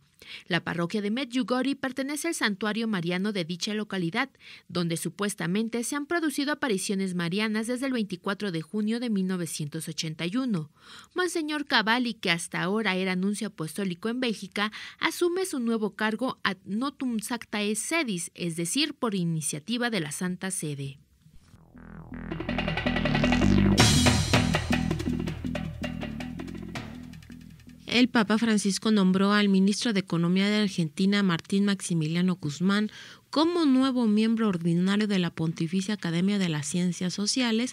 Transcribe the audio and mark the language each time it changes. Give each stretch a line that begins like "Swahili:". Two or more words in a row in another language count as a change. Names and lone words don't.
Spanish: La parroquia de Medjugorje pertenece al santuario mariano de dicha localidad, donde supuestamente se han producido apariciones marianas desde el 24 de junio de 1981. Monseñor Cavalli, que hasta ahora era nuncio apostólico en Bélgica, asume su nuevo cargo
Latin: ad notum sanctae sedis,
Spanish: es decir, por iniciativa de la Santa Sede. El Papa Francisco nombró al ministro de Economía de Argentina, Martín Maximiliano Guzmán, como nuevo miembro ordinario de la Pontificia Academia de las Ciencias Sociales.